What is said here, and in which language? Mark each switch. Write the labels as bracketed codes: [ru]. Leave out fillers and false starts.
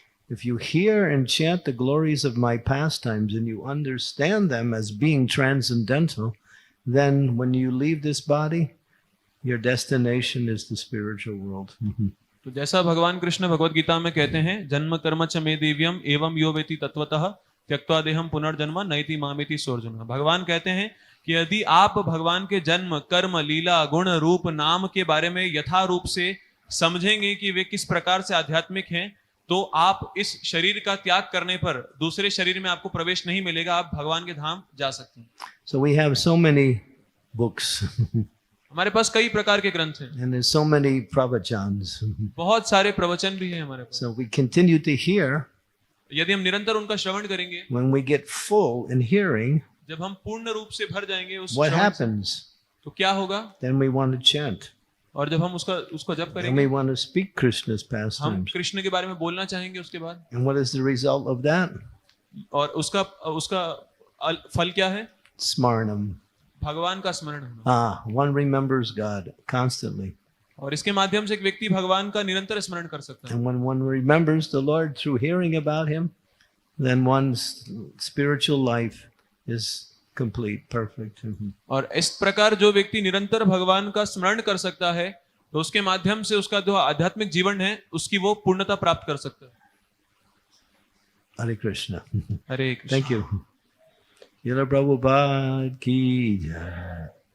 [en] If you hear and chant the glories of my pastimes and you understand them as being transcendental, then when you leave this body, your destination is the spiritual world. [hi] तो जैसा भगवान कृष्ण भगवत गीता में कहते हैं, [sa] जन्म कर्म च मे दिव्यम एवं यो वेति तत्वतः त्यक्त्वा देहम पुनर्जन्म नैति मामेति सोर्जुन। [hi] भगवान कहते हैं कि यदि आप भगवान के जन्म कर्म लीला गुण रूप नाम के बारे में यथा रूप से समझेंगे कि वे किस प्रकार से आध्यात्मिक हैं, तो आप इस शरीर का त्याग करने पर दूसरे शरीर में आपको प्रवेश नहीं मिलेगा, आप भगवान के धाम जा सकते हैं। [en] So we have so many books. [hi] हमारे पास कई प्रकार के ग्रंथ हैं, [en] and there's so many pravachans. [hi] बहुत सारे प्रवचन भी हैं हमारे पास। [en] So we continue to hear. [hi] यदि हम निरंतर उनका श्रवण करेंगे, [en] When we get full in hearing, [hi] जब हम पूर्ण रूप से भर जाएंगे उस [en] what [hi] श्रवण से, [en] happens? [hi] तो क्या होगा? [en] Then we want to chant. [hi] और जब हम उसको जप [en] And [hi] करेंगे, [en] we want to speak Krishna's [hi] हम [en] pastimes. [hi] कृष्ण के बारे में बोलना चाहेंगे उसके बाद, [en] And what is the result of that? [hi] और उसका उसका फल क्या है? [en] Smarnam. [hi] भगवान का स्मरण होना। [en] One remembers God constantly. [hi] और इसके माध्यम से एक व्यक्ति भगवान का निरंतर स्मरण कर सकता है। [en] And when one remembers the Lord through hearing about Him, then one's spiritual life is complete, perfect. [hi] और इस प्रकार जो व्यक्ति निरंतर भगवान का स्मरण कर सकता है, तो उसके माध्यम से उसका जो आध्यात्मिक जीवन है उसकी वो पूर्णता प्राप्त कर सकता है। [en] Hare Krishna. [hi] Hare Krishna. [en] Thank you. Srila Prabhupada ki jai.